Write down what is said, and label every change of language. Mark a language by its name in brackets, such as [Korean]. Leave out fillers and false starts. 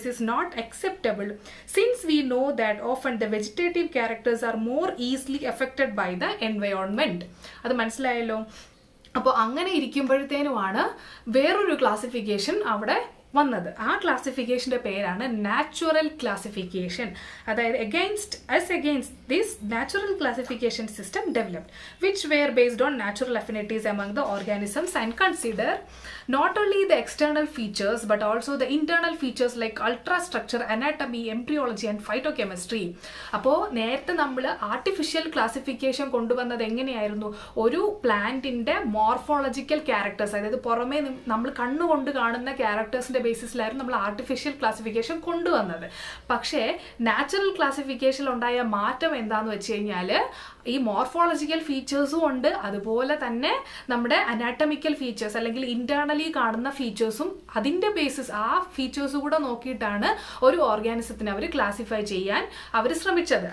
[English] This is not acceptable since we know that often the vegetative characters are more easily affected by the environment. [Malayalam] അത് മനസ്സിലായല്ലോ. അപ്പോൾ അങ്ങനെ ഇരിക്കുമ്പോഴത്തേനുമാണ് വേറൊരു classification അവിടെ വന്നത്. ആ ക്ലാസിഫിക്കേഷൻ്റെ പേരാണ് നാച്ചുറൽ ക്ലാസിഫിക്കേഷൻ. [English] അതായത് against this natural classification system developed, which were based on natural affinities among the organisms and consider not only the external features but also the internal features like ultrastructure, anatomy, embryology and phytochemistry. [Malayalam] അപ്പോൾ നേരത്തെ നമ്മൾ artificial classification കൊണ്ടുവന്നത് എങ്ങനെയായിരുന്നു? ഒരു പ്ലാന്റിൻ്റെ morphological characters, അതായത് പുറമേ നമ്മൾ കണ്ണുകൊണ്ട് കാണുന്ന ക്യാരക്ടേഴ്സിൻ്റെ ബേസിസിലായിരുന്നു നമ്മൾ ആർട്ടിഫിഷ്യൽ ക്ലാസിഫിക്കേഷൻ കൊണ്ടുവന്നത്. പക്ഷേ നാച്ചുറൽ ക്ലാസിഫിക്കേഷനിൽ ഉണ്ടായ മാറ്റം എന്താണെന്ന് വെച്ച് കഴിഞ്ഞാൽ ഈ മോർഫോളജിക്കൽ ഫീച്ചേഴ്സും ഉണ്ട്, അതുപോലെ തന്നെ നമ്മുടെ അനാറ്റമിക്കൽ ഫീച്ചേഴ്സ് അല്ലെങ്കിൽ ഇന്റേണലി കാണുന്ന ഫീച്ചേഴ്സും അതിൻ്റെ ബേസിസ് ആ ഫീച്ചേഴ്സ് കൂടെ നോക്കിയിട്ടാണ് ഒരു ഓർഗാനിസത്തിനെ അവർ ക്ലാസിഫൈ ചെയ്യാൻ അവർ ശ്രമിച്ചത്.